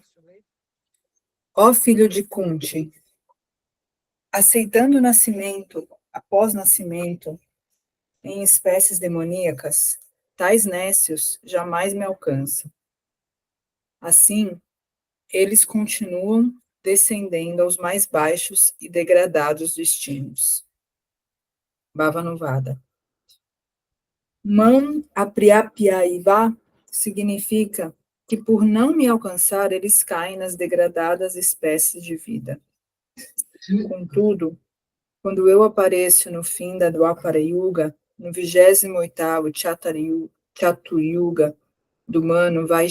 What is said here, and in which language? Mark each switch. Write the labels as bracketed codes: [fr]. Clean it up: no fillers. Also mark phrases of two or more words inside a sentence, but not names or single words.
[pt] Ó filho de Kunti, aceitando o nascimento, após nascimento, em espécies demoníacas, tais nécios jamais me alcançam. Assim, eles continuam descendendo aos mais baixos e degradados destinos. Bhavanuvada. [sa] माम् अप्राप्यैव [pt] significa que por não me alcançar, eles caem nas degradadas espécies de vida. Contudo, quando eu apareço no fim da Dwapara Yuga, no 28º Chaturyuga do Manu,